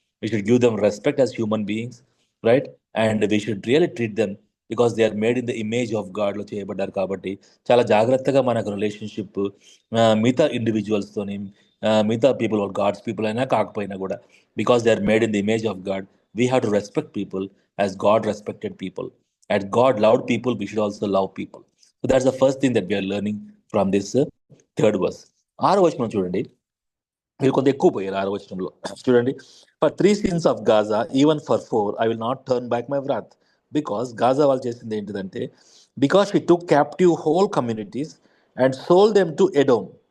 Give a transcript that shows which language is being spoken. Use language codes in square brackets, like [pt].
[en] We should give them respect as human beings. Right, and we should really treat them because they are made in the image of గాడ్లో [te] చేయబడ్డారు. కాబట్టి చాలా జాగ్రత్తగా మనకు relationship మిగతా ఇండివిజువల్స్తోని, మిగతా people God's people అయినా కాకపోయినా కూడా, [en] Because they are made in the image of God, we have to respect people as God respected people. As God loved people, we should also love people. So that's the first thing that we are learning from this third verse. [te] 6వ వచనం చూడండి, మీరు కొంత ఎక్కువ పోయారు 6వ వచనంలో. చూడండి, [en] For 3 sins of Gaza, even for 4, I will not turn back my wrath. Because [te] Gaza వాళ్ళు చేసింది ఏంటిదంటే [en] Because she took captive whole communities and sold them to Edom.